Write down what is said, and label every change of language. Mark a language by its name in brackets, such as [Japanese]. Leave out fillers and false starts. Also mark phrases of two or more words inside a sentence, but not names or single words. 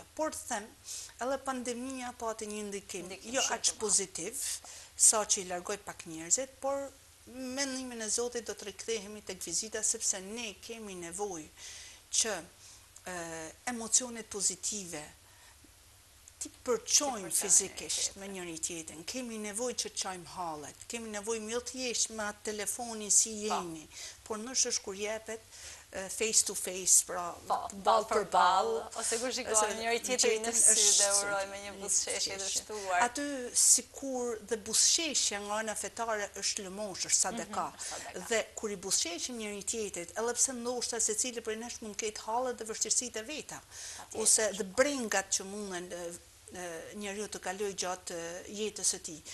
[Albanian] Por them, edhe pandemia pati një ndikim jo aq pozitiv, sa që i largoj pak njerëzit, por mendimin e Zotit do të rikthehemi tek vizita, sepse ne kemi nevojë që emocionet pozitive ti përçojmë fizikisht me njëri tjetrin, kemi nevojë që të çojmë hallet, kemi nevojë më thjesht me atë telefonin si jeni, por nëse është kur jepet [English] face to face, [Albanian] pra ball për ball, ose kur shikon njëri tjetrin në sy dhe uroj me një buzëqeshje të shtuar. Aty sikur dhe buzëqeshja nga ana fetare është lëmosh, është sadaka. Dhe kur i buzëqeshim njëri tjetrit, edhe pse ndoshta secili prej nesh mund të ketë hallet dhe vështirësitë e veta, ose dhe brengat që munden njeriu të kaloj gjatë jetës së tij.